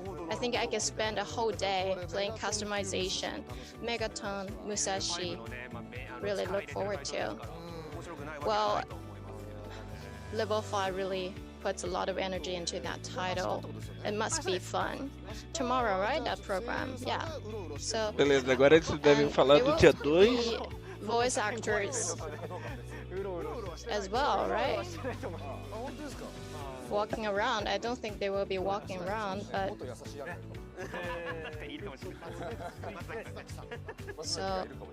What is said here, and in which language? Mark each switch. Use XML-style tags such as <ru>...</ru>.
<en>I think I can spend a whole day playing customization. Megaton Musashi. Really look forward to. Well, Level 5 really puts a lot of energy into that title. It must be fun. Tomorrow, right? That program. Yeah. So.</en> <pt>Beleza, agora eles devem falar do dia 2.</pt> <en>Voice actors as well, right? Walking around. I don't think they will be walking around, but so.</en>